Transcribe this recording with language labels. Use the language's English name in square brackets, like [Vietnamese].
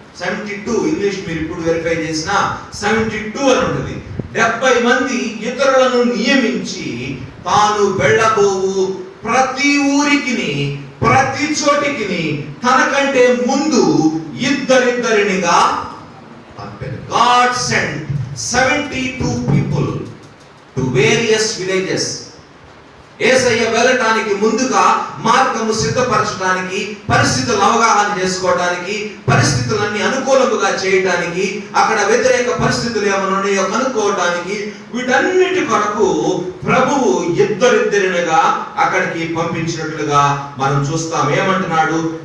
[Telugu] 72 English మీరు ఇప్పుడు verify చేసినా 72 అని ఉంటుంది. 70 మంది ఇతరులను నియమించి తాను వెళ్ళబోవు ప్రతి ఊరికిని, ప్రతి చోటికిని తనకంటే ముందు ఇద్దరిద్దరినిగా పంపాడు. [English] God sent 72 people to various villages. [Telugu] యేసయ్య వెళ్ళటానికి ముందుగా మార్గము సిద్ధపరచడానికి, పరిస్థితులను అవగాహన చేసుకోవడానికి, పరిస్థితులన్నీ అనుకూలముగా చేయడానికి, అక్కడ వ్యతిరేక పరిస్థితులు ఏమైనా ఉన్నాయో కనుక్కోవడానికి, వీటన్నిటి కొరకు ప్రభువు ఇద్దరిద్దరినిగా అక్కడికి పంపించినట్లుగా మనం చూస్తాం. ఏమంటున్నాడు?